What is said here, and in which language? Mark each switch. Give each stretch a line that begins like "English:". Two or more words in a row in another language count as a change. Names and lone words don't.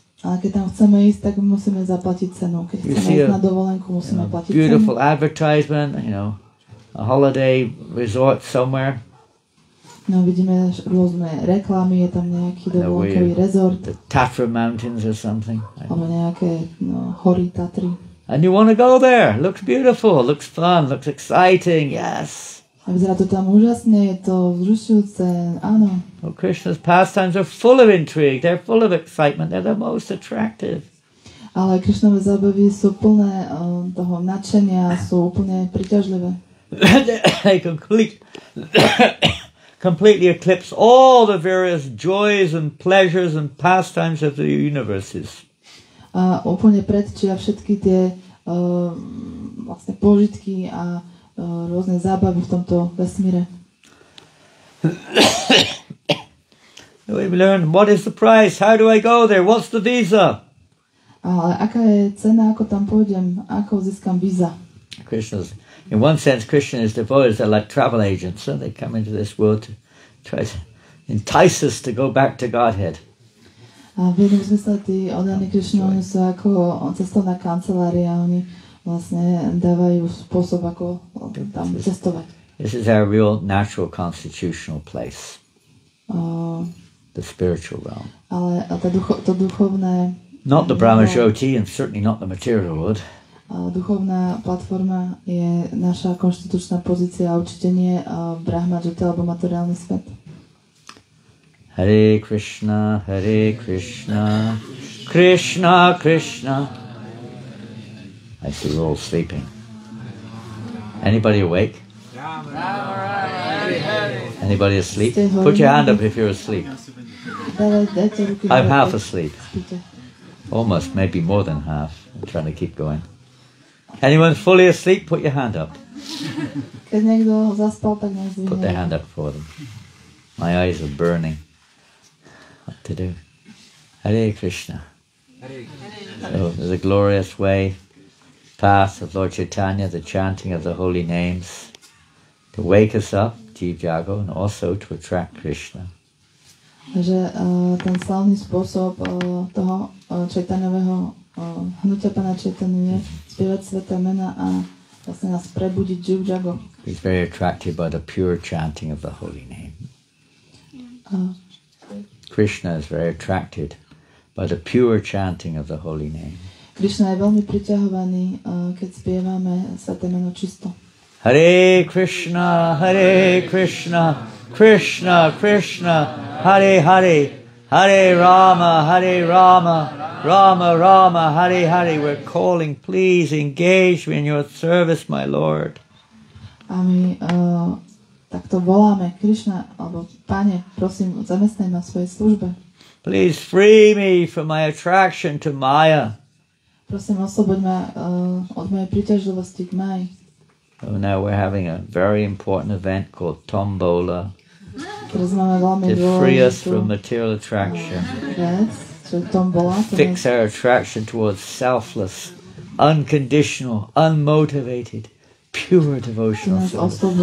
Slovak: Ale keď tam chceme ísť, tak musíme zaplatiť cenu. Keď chceme ísť na dovolenku, musíme platiť cenu.
English: Beautiful advertisement, a holiday resort somewhere.
Slovak: No, vidíme rôzne reklamy, je tam nejaký dovolenkový rezort.
English: The Tatra Mountains or something.
Slovak: Alebo nejaké hory Tatry.
English: And you want to go there. Looks beautiful, looks fun, looks exciting, yes.
Slovak: A vyzerá to tam úžasne, je to vzrušujúce, áno.
English: Well, Krishna's pastimes are full of intrigue, they're full of excitement, they're the most attractive.
Slovak: Ale Krishnove zábavy sú plné toho nadšenia, sú úplne príťažlivé.
English: They completely eclipse all the various joys and pleasures and pastimes of the universes.
Slovak: A úplne predčia všetky tie vlastne požitky a rôzne zábavy v tomto vesmíre.
English: We've learned what is the price, how do I go there, what's the visa?
Slovak: Ale aká je cena, ako tam pôjdem, ako získam víza?
English: Krishna's, in one sense, Krishna is devotees, they're like travel agents, so they come into this world to try to entice us to go back to Godhead.
Slovak: A v jednom zmysle tí oddaní Krishna, oni sú ako cestovná kancelária, oni vlastne dávajú spôsob, ako tam cestovať.
English: This is our real natural constitutional place, the spiritual realm.
Slovak: Ale to duchovné...
English: Not the Brahma Jyoti and certainly not the material world.
Slovak: Duchovná platforma je naša konštitučná pozícia a určite nie Brahma Jyoti alebo materiálny svet.
English: Hare Krishna, Krishna Krishna. I see we're all sleeping. Anybody awake? Anybody asleep? Put your hand up if you're asleep. I'm half asleep. Almost, maybe more than half. I'm trying to keep going. Anyone fully asleep, put your hand up.
Slovak: Keď niekto zaspal, tak nezdvihne.
English: Put their hand up for them. My eyes are burning. what to do. Hare Krishna. So there's a glorious way, path of Lord Chaitanya, the chanting of the holy names, to wake us up,
Bangla: জীব জাগো,
English: and also to attract Krishna.
Slovak: Takže ten slavný spôsob toho čajtaňového hnutia Pána Chaitanya je spievať sveté mena a vlastne nás prebudiť
Bangla: জীব জাগো.
English: He's very attracted by the pure chanting of the holy name. Krishna is very attracted by the pure chanting of the holy name.
Slovak: Krishna je veľmi priťahovaný, keď spievame sveté meno čisto.
English: Hare Krishna, Krishna Krishna, Hare Hare, Hare Rama, Rama Rama, Hare Hare. We're calling, please engage me in your service, my Lord.
Slovak: A my takto voláme, Krishna, alebo Pane, prosím, zamestnaj ma v svojej službe.
English: Please free me from my attraction to Maya.
Slovak: Prosím, osloboď ma od mojej príťažlivosti k Maji.
English: So now we're having a very important event called Tombola to free us from material attraction. Fix our attraction towards selfless, unconditional, unmotivated, pure devotional service.